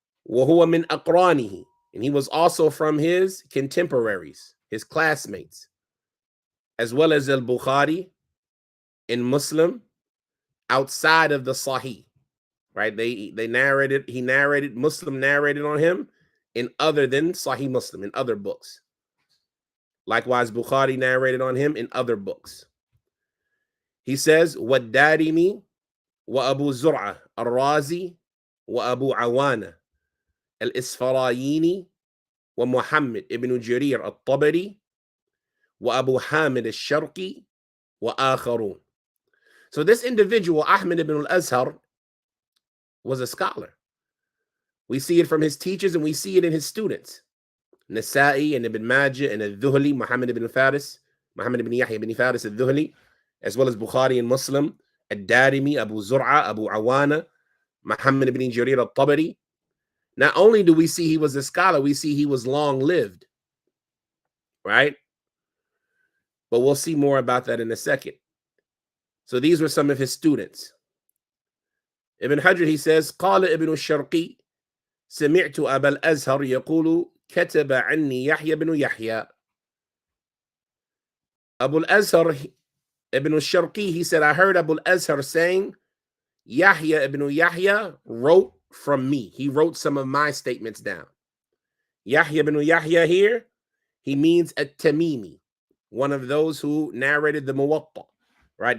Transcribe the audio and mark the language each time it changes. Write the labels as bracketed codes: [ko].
[ar] وَهُوَ مِنْ أَقْرَانِهِ, [en] and he was also from his contemporaries, his classmates, as well as Al-Bukhari and Muslim outside of the Sahih, right? He narrated, Muslim narrated on him in other than Sahih Muslim, in other books. Likewise, Bukhari narrated on him in other books. He says, [ar] وَالدَّارِمِ وَأَبُو زُرْعَةَ الرَّازِي وَأَبُو عَوَانَةَ الإسفرايني ومحمد ابن جرير الطبري وأبو حامد الشرقي وآخرون. [en] So this individual, Ahmad ibn al-Azhar, was a scholar. We see it from his teachers and we see it in his students. Nasa'i and Ibn Majah and Al-Dhuhli, Muhammad ibn Yahya ibn Faris Al-Dhuhli, as well as Bukhari and Muslim, Ad-Darimi, Abu Zur'a, Abu Awana, Muhammad ibn Jarir al-Tabari. Not only do we see he was a scholar, we see he was long-lived, right? But we'll see more about that in a second. So these were some of his students. [ar] Ibn Hajar, [en] he says, [ar] قال ابن الشرقي سمعت أبا الأزهر يقول كتب عني يحيى بن يحيى. [en] Abu al-Azhar, Ibn al-Sharqi, he said, I heard Abu al-Azhar saying, Yahya ibn Yahya wrote from me. He wrote some of my statements down. Yahya ibn Yahya here, he means at-Tamimi, one of those who narrated the Muwatta, right?